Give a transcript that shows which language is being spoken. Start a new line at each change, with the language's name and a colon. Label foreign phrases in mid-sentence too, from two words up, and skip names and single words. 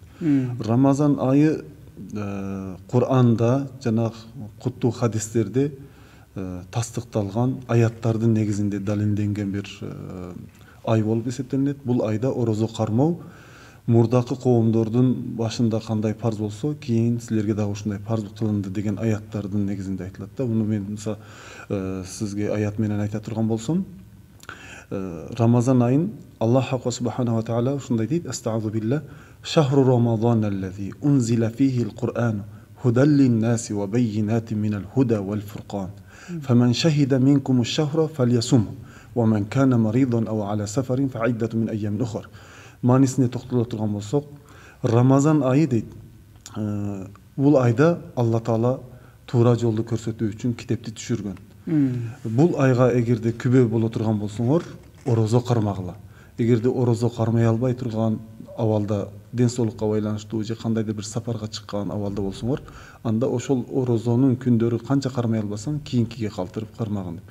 Kyrgyz: Рамазан айы Кур'анда жана куттуу хадистерде тастыкталган аяттардын негизинде далилденген бир ай болуп эсептелинет. Бул айда орозо кармоо мурдакы коомдордун башында кандай парз болсо, кийин силерге дагы ушундай парз кылынды деген аяттардын негизинде айтылат да. Муну мен сизге аят менен айта турган болсом, Рамазан айын
Arabic: الله سبحانه وتعالى
Kyrgyz: ушундай дейт:
Arabic: "أستغفر بالله، شهر رمضان الذي أنزل فيه القرآن هدى للناس وبينات من الهدى والفرقان. فمن شهد منكم الشهر فليصمه، ومن كان مريضا أو على سفر فعدة من أيام أخر."
Kyrgyz: Маанисине токтоло турган болсок, Рамазан айы дейт. Бул айда Алла Таала туура жолду көрсөтүү үчүн китепти түшүргөн. Бул айга эгерде күбө боло турган болсоңор, орозо кармагыла. Эгерде орозо кармай албай турган абалда, ден соолукка байланыштуу же кандайдыр бир сапарга чыккан абалда болсоңор, анда ошол орозонун күндөрү канча кармай албасаң, кийинкиге калтырып кармагын деп.